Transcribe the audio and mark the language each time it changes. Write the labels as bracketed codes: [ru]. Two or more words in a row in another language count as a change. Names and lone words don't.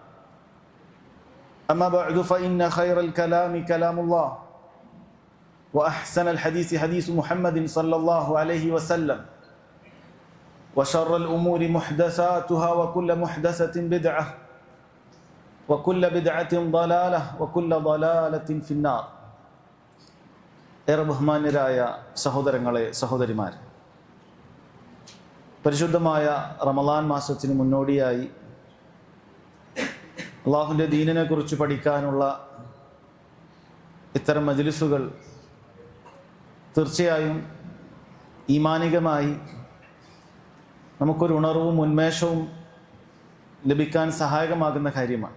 [ar] أما بعد فإن خير الكلام كلام الله وأحسن الحديث حديث محمد صلى الله عليه وسلم وشر الأمور محدثاتها وكل محدثة بدعة وكل بدعة ضلالة وكل ضلالة في النار. [ml] ഏറെ ബഹുമാന്യരായ സഹോദരങ്ങളെ, സഹോദരിമാർ, പരിശുദ്ധമായ റമളാൻ മാസത്തിന് മുന്നോടിയായി അള്ളാഹുവിൻ്റെ ദീനിനെ കുറിച്ച് പഠിക്കാനുള്ള ഇത്തരം മജ്ലിസുകൾ തീർച്ചയായും ഈമാനികമായി നമുക്കൊരു ഉണർവും ഉന്മേഷവും ലഭിക്കാൻ സഹായകമാകുന്ന കാര്യമാണ്.